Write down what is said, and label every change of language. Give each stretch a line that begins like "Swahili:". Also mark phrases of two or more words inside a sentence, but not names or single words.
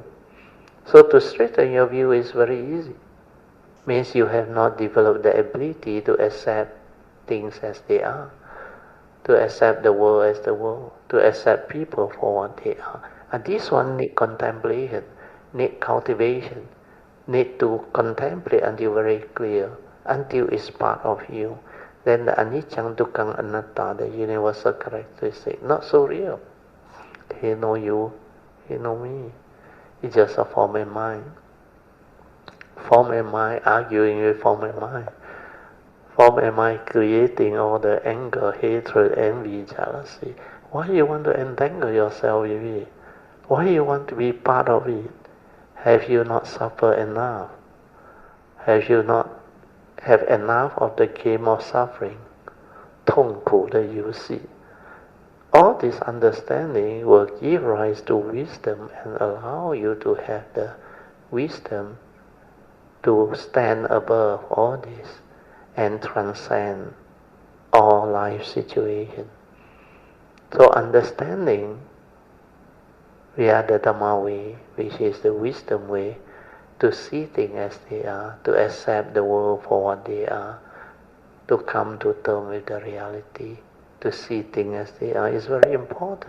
English: So to straighten your view is very easy. Means you have not developed the ability to accept things as they are, to accept the world as the world, to accept people for what they are. And this one need contemplation, need cultivation, need to contemplate until very clear, until it's part of you. Then the anicca, dukkha, anatta, the universal characteristic, not so real. He know you, he know me. It's just a form and mind. Form and mind arguing with form and mind. Form and mind creating all the anger, hatred, envy, jealousy. Why you want to entangle yourself with it? Why you want to be part of it? Have you not suffered enough? Have you not have enough of the game of suffering?
Chinese: 痛苦的游戏.
English: All this understanding will give rise to wisdom and allow you to have the wisdom to stand above all this and transcend all life situations. So understanding via the Dhamma way, which is the wisdom way, to see things as they are, to accept the world for what they are, to come to terms with the reality, to see things as they are, is very important.